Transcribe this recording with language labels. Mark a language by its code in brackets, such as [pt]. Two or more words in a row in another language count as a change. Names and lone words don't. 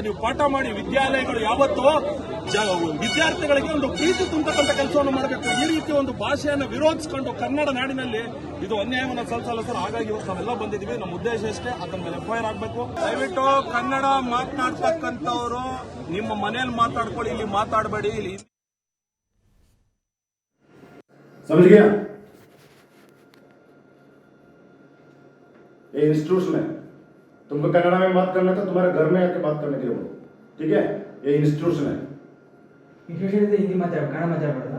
[kn] ನೀವು ಪಾಠ ಮಾಡಿ, ವಿದ್ಯಾಲಯಗಳು ಯಾವತ್ತೂ ವಿದ್ಯಾರ್ಥಿಗಳಿಗೆ ಒಂದು ಪ್ರೀತಿ ತುಂಬತಕ್ಕಂಥ ಕೆಲಸವನ್ನು ಮಾಡಬೇಕು. ಈ ರೀತಿ ಒಂದು ಭಾಷೆಯನ್ನು ವಿರೋಧಿಸಿಕೊಂಡು ಕನ್ನಡ ನಾಡಿನಲ್ಲಿ ಇದು ಅನ್ಯಾಯವನ್ನು ಸಲ್ಲಿಸಲ್ಲ ಸರ್. ಹಾಗಾಗಿ ಇವತ್ತು ನಾವೆಲ್ಲ ಬಂದಿದ್ದೀವಿ. ನಮ್ಮ ಉದ್ದೇಶ ಅಷ್ಟೇ, ಅದರ ಮೇಲೆ FIR ಆಗಬೇಕು. ದಯವಿಟ್ಟು ಕನ್ನಡ ಮಾತನಾಡ್ತಕ್ಕಂಥವರು ನಿಮ್ಮ ಮನೆಯಲ್ಲಿ ಮಾತಾಡ್ಕೊಳ್ಳಿ, ಇಲ್ಲಿ ಮಾತಾಡಬೇಡಿ. ಇಲ್ಲಿ [hi] समझ गया? ये इंस्टीट्यूशन है, तुमको कन्नड़ा में बात करना था, तुम्हारे घर में आके बात करने के लिए बोलो, ठीक है? ये इंस्टीट्यूशन है, [kn] इंस्टीट्यूशन ಹಿಂದಿ ಮಾತಾಡ್ ಕನ್ನಡ ಮಾತಾಡ್